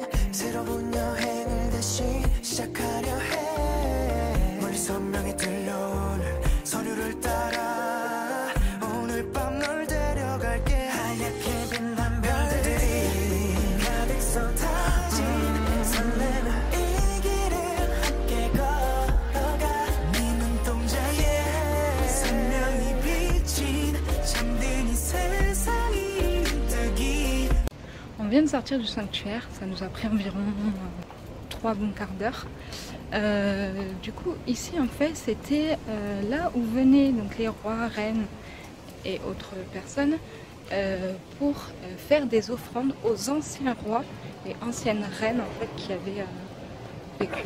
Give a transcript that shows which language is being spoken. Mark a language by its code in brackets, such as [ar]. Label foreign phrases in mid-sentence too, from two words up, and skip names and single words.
[ko] 새로운 여행을 다시 시작하려 해 멀리 선명히 들려오는 서류를 따라 오늘 밤 널 데려갈게 하얗게 빛난 별들이 가득 쏟아진 설레는 이 길을 함께 걸어가 네 눈동자에 선명히 비친 잠든 이 세상이 뜨기. [fr] On vient de sortir du sanctuaire, ça nous a pris environ 3 bons quarts d'heure. Du coup, ici en fait, c'était là où venaient donc les rois, reines et autres personnes pour faire des offrandes aux anciens rois et anciennes reines en fait qui avaient vécu.